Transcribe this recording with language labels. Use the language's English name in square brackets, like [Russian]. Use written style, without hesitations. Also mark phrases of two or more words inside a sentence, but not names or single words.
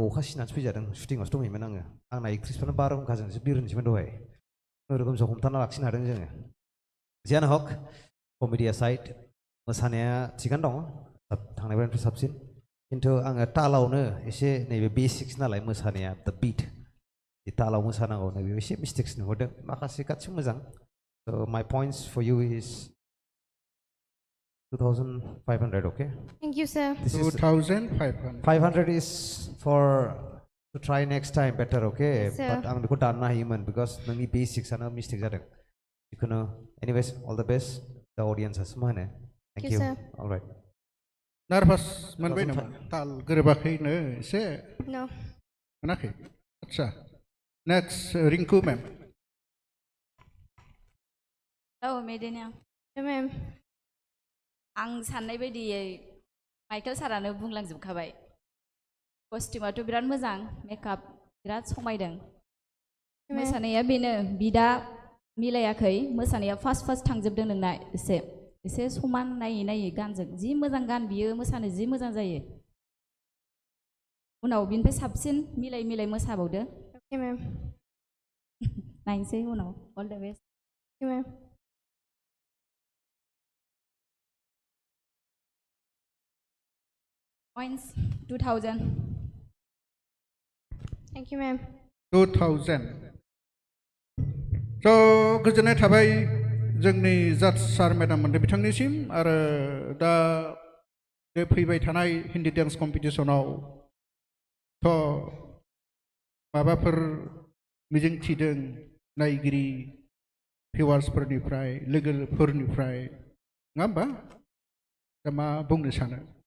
[Bodo] अखा सिनानैसो फैजादों शुटिंआवसो दंहैयोमोन आङो आंना एक्ट्रिसफ्रानो बारहुंखाजोंसो बिरहोनोसैमोन दहाय खुनुरुखुमसो हमथाना लाखिनो हादों जोङो जियानो हक कमेडिया साइड मोसानाया थिगानो दङ थांनायनिफ्राय साबसिन खिन्थु आङो तालावनो एसे नैबे बेसिक्स नालाय मोसानाया दा बिट तालाव मोसानांगौ नैबे एसे मिस्टेक्स नुहरदों माखासे गासिबो मोजां [English] my points for you is [Bodo] 2500 okay [English] Thank you, sir. this is 2500 500 is for to try next time better okay Yes, sir. [Bodo] but आं बेखौ दाननो हायोमोन because नोंनि बेसिक्सआनो मिस्टेक जादों जिखुनु [English] anyways all the best the audience [Bodo] मा होनो [English] thank you sir. all right [Bodo] नार्भास मोनबाय नामा ताल गोरोबाखैनो एसे [English] No. [Bodo] मोनाखै आदसा नेक्स्ट रिंकु मेम औ मेदिना [English] No, ma'am. [Bodo] आं साननाय बायदियै माइकेल सारानो बुंलांजोबखाबाय कस्टिउमाथ' बिराद मोजां मेकआप बिराद समायदों मोसानाया बेनो बिदा मिलायाखै मोसानाया फार्स्ट थांजोबदों नोंना एसे समान नायै नायै गानजों जि मोजां गान बियो मोसानो जि मोजां जायो उनाव बिनिफ्राय साबसिन मिलाय मोसाबावदो [English] Okay, ma'am. [Bodo] नायनोसै उनाव [English] all the best Thank you, ma'am. points 2000 Thank you, ma'am. [Bodo] 2000 स' गोजोननाय थाबाय जोंनि जाज [English] sir madam [Bodo] मोनदों बिथांनिसिम आरो दा बे फैबाय थानाय [English] Hindi dance [Bodo] कम्पिटिसनाव थ' माबाफोर मिजिं थिदों नायगिरि भिवार्सफोरनिफ्राय लोगोफोरनिफ्राय नङा होमबा दा मा बुंनो सानो